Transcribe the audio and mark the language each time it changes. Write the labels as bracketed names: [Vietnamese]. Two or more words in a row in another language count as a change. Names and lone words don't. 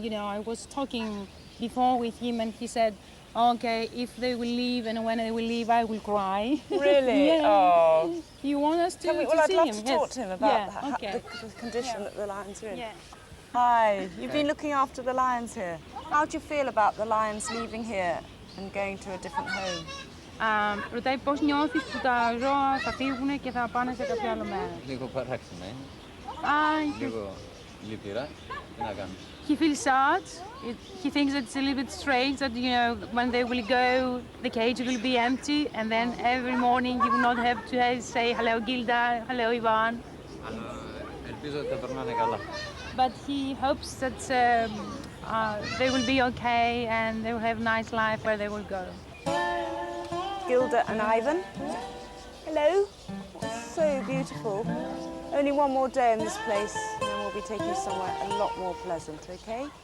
[English] You know, I was talking before with him and he said, okay, if they will leave and when they will leave, I will cry. Really? Yeah. Oh. You want us to, Well, to I'd see love him? to talk to him about the condition that the lions are in. Yeah. Hi, you've been looking after the lions here. How do you feel about the lions leaving here and going to a different home? [Greek] Ρωτάει πώς νιώθεις που τα ζώα θα φύγουν και θα πάνε σε κάποιο άλλο μέρος. Λίγο παράξενο, λίγο λυπηρά. Τι να κάνουμε. [English] He feels sad. He thinks that it's a little bit strange that, you know, when they will go, the cage will be empty and then every morning you will not have to say hello Gilda, hello Ivan. [Greek] Ελπίζω ότι θα περνάνε καλά. [English] But he hopes that they will be okay and they will have a nice life where they will go. Gilda and Ivan. Hello. So beautiful. Only one more day in this place and then we'll me take you somewhere a lot more pleasant, okay?